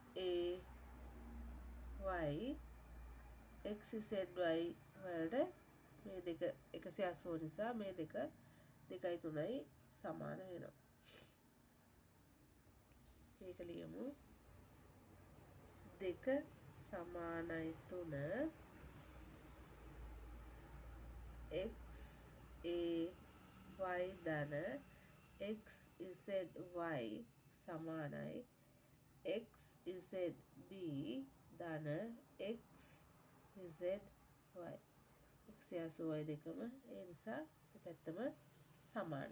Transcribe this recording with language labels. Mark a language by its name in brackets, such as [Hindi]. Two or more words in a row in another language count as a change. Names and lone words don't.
[Sinhala] XAY XZY වලට මේ දෙක 180 නිසා මේ දෙක 2.3යි සමාන වෙනවා. මේක ලියමු 2 සමානයි 3 x a y ධන x z y සමානයි x z b ධන x z y x y දෙකම ඒ නිසා දෙපැත්තම සමානයි.